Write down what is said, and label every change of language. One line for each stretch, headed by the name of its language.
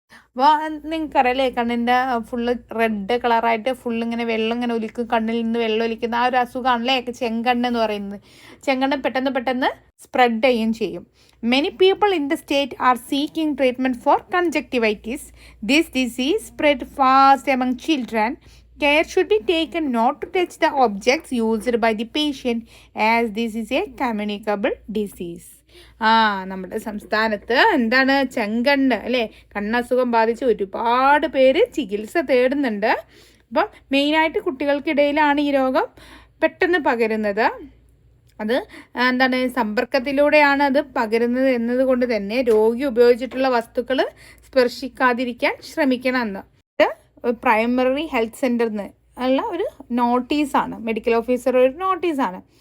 Malayalam: അപ്പോൾ നിങ്ങൾക്കറിയാലേ കണ്ണിൻ്റെ full red കളറായിട്ട് ഫുള്ളിങ്ങനെ വെള്ളം ഇങ്ങനെ ഒലിക്കും, കണ്ണിൽ നിന്ന് വെള്ളം ഒലിക്കുന്ന ആ ഒരു അസുഖമാണല്ലേ ചെങ്കണ്ണ് എന്ന് പറയുന്നത്. ചെങ്കണ്ണ് പെട്ടെന്ന് സ്പ്രെഡ് ചെയ്യുകയും ചെയ്യും.
English: Many people in the state are seeking treatment for conjunctivitis. This disease spread fast among children. Care should be taken not to touch the objects used by the patient as this is a communicable disease.
Malayalam: നമ്മുടെ സംസ്ഥാനത്ത് എന്താണ് ചെങ്കണ്ണ് അല്ലേ, കണ്ണസുഖം ബാധിച്ച് ഒരുപാട് പേര് ചികിത്സ തേടുന്നുണ്ട്. അപ്പം മെയിനായിട്ട് കുട്ടികൾക്കിടയിലാണ് ഈ രോഗം പെട്ടെന്ന് പകരുന്നത്. അത് എന്താണ് സമ്പർക്കത്തിലൂടെയാണ് അത് പകരുന്നത് എന്നതുകൊണ്ട് തന്നെ രോഗി ഉപയോഗിച്ചിട്ടുള്ള വസ്തുക്കൾ സ്പർശിക്കാതിരിക്കാൻ ശ്രമിക്കണമെന്ന് പ്രൈമറി ഹെൽത്ത് സെൻ്ററിൽ നിന്ന് ഉള്ള ഒരു നോട്ടീസാണ്, മെഡിക്കൽ ഓഫീസർ ഒരു നോട്ടീസാണ്.